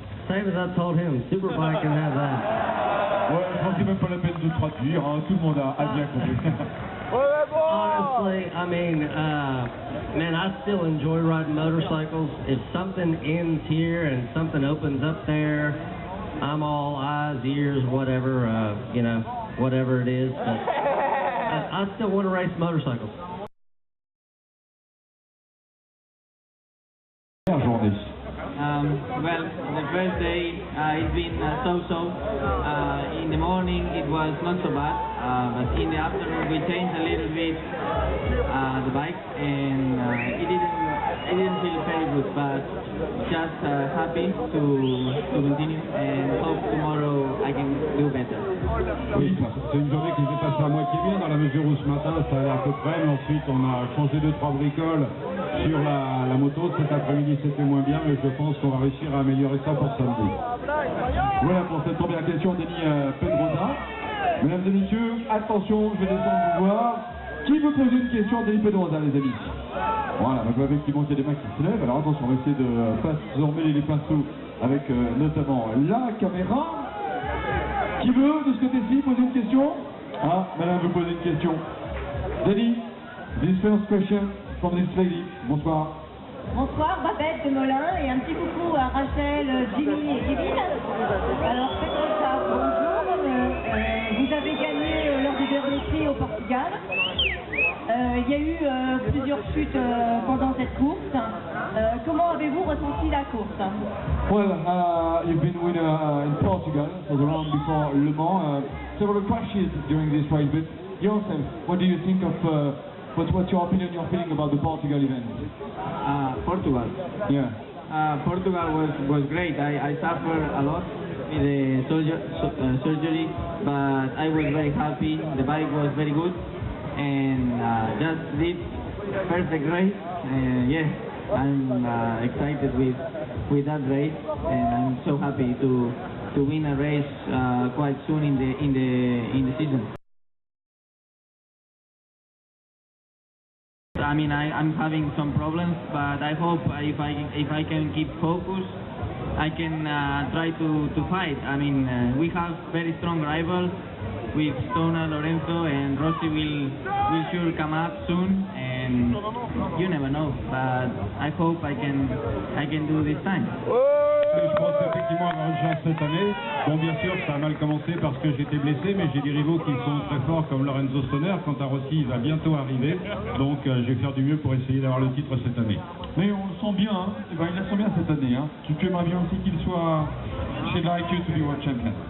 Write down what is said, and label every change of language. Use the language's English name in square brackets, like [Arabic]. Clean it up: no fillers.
[English] Same as I told him, Superbike can have that. [French] Ouais, je pense que c'est même pas la peine de traduire, hein. Tout le monde a bien compris. [English] Honestly, I mean, man, I still enjoy riding motorcycles. If something ends here and something opens up there, I'm all eyes, ears, whatever, you know, whatever it is. But I still want to race motorcycles. [French] Journée. [English] Well, the first day it's been so-so. In the morning it was not so bad, but in the afternoon we changed a little bit the bike, and it didn't feel very good. But just happy to continue, and hope tomorrow I can do better. [French] Oui, c'est une journée qui s'est passée à moitié bien dans la mesure où ce matin ça allait à peu près, mais ensuite on a changé 2-3 bricoles sur la moto. Cet après-midi c'était moins bien, mais je pense qu'on va réussir à améliorer ça pour samedi. Voilà pour cette première question, Denis Pedrosa. Mesdames et messieurs, attention, je vais descendre vous voir. Qui veut poser une question à Denis Pedrosa, les amis? Voilà, donc effectivement il y a des mains qui se lèvent. Alors attention, on va essayer de pas emmêler les pinceaux avec notamment la caméra. Qui veut de ce côté-ci poser une question? Ah, madame veut poser une question. [English] Denis, this first question from this lady. [French] Bonsoir. Bonsoir, Babette de Molin et un petit coucou à Rachel, Jimmy et Kevin. Alors, Pedrosa, bonjour. Vous avez gagné lors du dernier prix au Portugal. Il y a eu plusieurs chutes pendant cette course. Comment avez-vous ressenti la course? [English] Well, you've been winner in Portugal for the round before Le Mans. Several crashes during this race, but yourself, what do you think of, what's your opinion, your feeling about the Portugal event? Portugal. Yeah. Portugal was great. I suffered a lot with the surgery, but I was very happy. The bike was very good, and just did perfect race. And yeah, I'm excited with that race, and I'm so happy to win a race quite soon in the season. I mean, I'm having some problems, but I hope if I can keep focus, I can try to fight. I mean, we have very strong rivals with Stoner, Lorenzo, and Rossi will sure come up soon, and you never know. But I hope I can do this time. [French] Je pense effectivement avoir une chance cette année. Bon, bien sûr, ça a mal commencé parce que j'étais blessé, mais j'ai des rivaux qui sont très forts comme Lorenzo Stoner. Quant à Rossi, il va bientôt arriver. Donc, je vais faire du mieux pour essayer d'avoir le titre cette année. Mais on le sent bien, hein. Eh ben, il la sent bien cette année. Hein. Tu aimerais bien aussi qu'il soit chez like you to be world champion.